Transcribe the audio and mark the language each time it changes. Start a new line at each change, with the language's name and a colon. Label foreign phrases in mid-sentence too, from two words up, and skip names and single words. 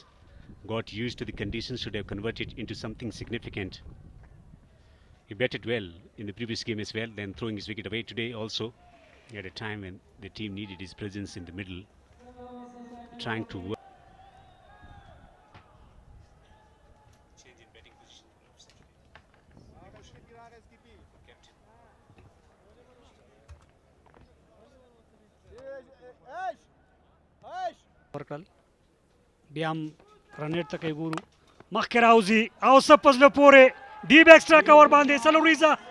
English: Got used to the conditions, should have converted into something significant. He batted well in the previous game as well, then throwing his wicket away today also. At a time when the team needed his presence in the middle, trying to work. Change in batting position.
Pashto: ورکړل بیا هم رنیټ ته کوي ګورو مخکې راوځي او څه په زړه پورې
English: deep extra cover
Pashto: باندې څلوریزه.